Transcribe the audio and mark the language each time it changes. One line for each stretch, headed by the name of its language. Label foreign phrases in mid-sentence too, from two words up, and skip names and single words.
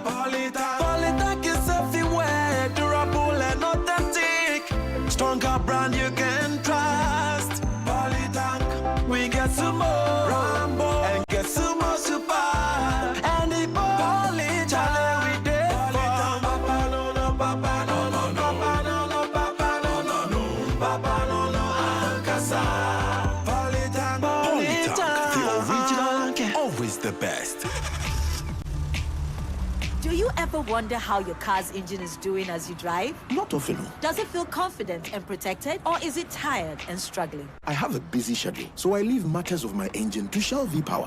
English: Polytank is everywhere, durable and authentic. Stronger brand you can trust. Polytank, we get some more Rambo and get some more super. And the Polytank we did for Papa Lolo, Papa Lolo, Papa Lolo, Papa Lolo, Papa Lolo Ankasa. Polytank, the original, always the best. Do you ever wonder how your car's engine is doing as you drive? Not often. Does it feel confident and protected, or is it tired and struggling? I have a busy schedule, so I leave matters of my engine to Shell V-Power.